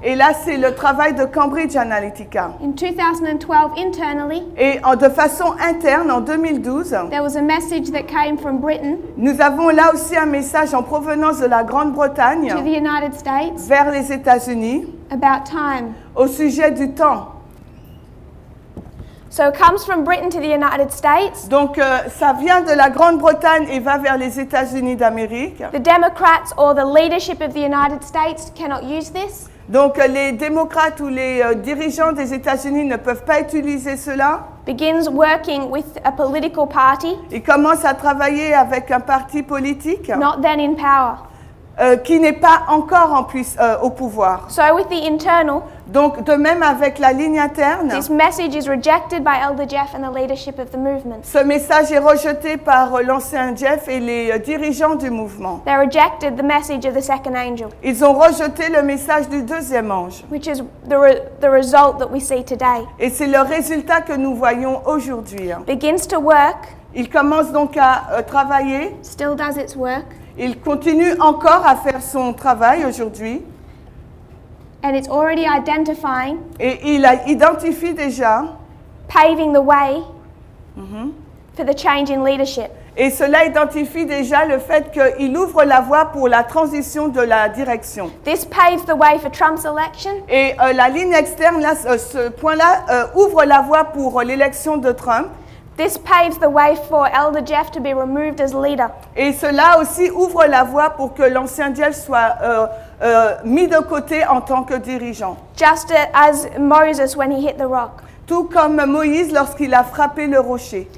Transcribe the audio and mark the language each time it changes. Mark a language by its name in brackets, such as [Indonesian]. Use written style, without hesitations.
[French] Et là, c'est le travail de Cambridge Analytica. [English] In 2012, internally, [French] Et de façon interne, en 2012, [English] there was a message that came from Britain [French] nous avons là aussi un message en provenance de la Grande-Bretagne [English] to the United States [French] vers les États-Unis [English] about time. [French] au sujet du temps. [English] So it comes from Britain to the United States. [French] Donc, ça vient de la Grande-Bretagne et va vers les États-Unis d'Amérique. [English] The Democrats or the leadership of the United States cannot use this. [French] Donc, les démocrates ou les dirigeants des États-Unis ne peuvent pas utiliser cela. [English] Begins working with a political party [French] Ils commencent à travailler avec un parti politique [English] not then in power. [French] qui n'est pas encore au pouvoir. [English] So with the internal, [French] Donc, de même avec la ligne interne, [English] this message is rejected by Elder Jeff and the leadership of the movement. [French] ce message est rejeté par l'ancien Jeff et les dirigeants du mouvement. [English] They rejected the message of the second angel, [French] Ils ont rejeté le message du deuxième ange. [English] which is the result that we see today. [French] Et c'est le résultat que nous voyons aujourd'hui. [English] Begins to work, [French] Il commence donc à travailler. [English] still does its work, [French] Il continue encore à faire son travail aujourd'hui. [English] and it's already identifying, [French] Et il identifie déjà, [English] paving the way for the change in leadership. [French] et cela identifie déjà le fait qu'il ouvre la voie pour la transition de la direction. [English] This paves the way for Trump's election, [French] Et la ligne externe, là, ce point-là, ouvre la voie pour l'élection de Trump. [English] this paves the way for Elder Jeff to be removed as leader. [French] Et cela aussi ouvre la voie pour que l'ancien Jeff soit mis de côté en tant que dirigeant. [English] Just as Moses when he hit the rock. [French] Tout comme Moïse lorsqu'il a frappé le rocher.